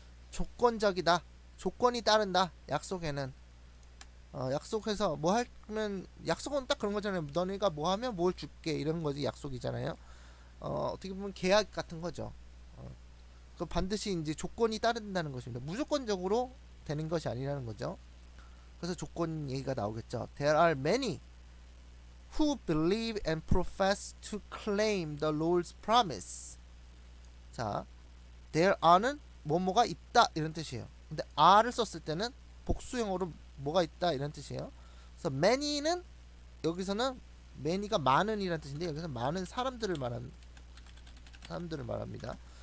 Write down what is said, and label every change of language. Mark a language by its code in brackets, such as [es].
[ko] 조건적이다. 조건이 따른다. 약속에는 약속해서 뭐 하면 약속은 딱 그런 거잖아요. 너네가 뭐 하면 뭘 줄게 이런 거지 약속이잖아요. 어떻게 보면 계약 같은 거죠. 그 반드시 이제 조건이 따른다는 것입니다. 무조건적으로 되는 것이 아니라는 거죠. 그래서 조건 얘기가 나오겠죠. [en] There are many who believe and profess to claim the Lord's promise. [ko] 자, [en] there are [ko] 는 뭐뭐가 있다 이런 뜻이에요. 근데 are를 썼을 때는 복수형으로 뭐가 있다 이런 뜻이에요. 그래서 many는 여기서는 many가 많은 이란 뜻인데 여기서 많은 사람들을 말합니다.